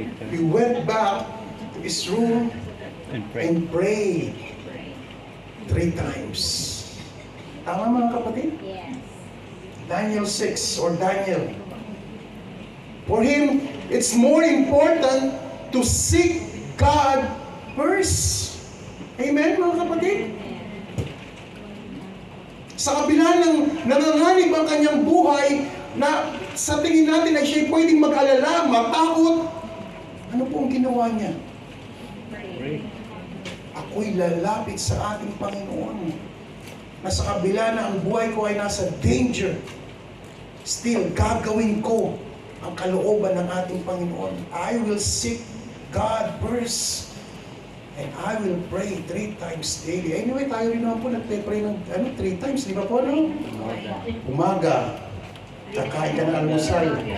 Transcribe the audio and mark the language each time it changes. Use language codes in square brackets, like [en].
[en] He went back to his room and prayed 3 times. [tl] Tama mga kapatid? [en] Yes. Daniel 6 or Daniel. For him, it's more important to seek God first. [tl] Amen mga kapatid? Sa kabila ng nanganganib ang kanyang buhay na sa tingin natin ay siya'y pwedeng mag-alala, matakot, ano po ang ginawa niya? Ako'y lalapit sa ating Panginoon. Na sa kabila na ang buhay ko ay nasa danger, still gagawin ko ang kalooban ng ating Panginoon. [en] I will seek God first. And I will pray 3 times daily. [tl] Anyway, tayo rin naman po nagpe-pray ng 3 times. Di ba po, no? Umaga, kakain ka ng almusal.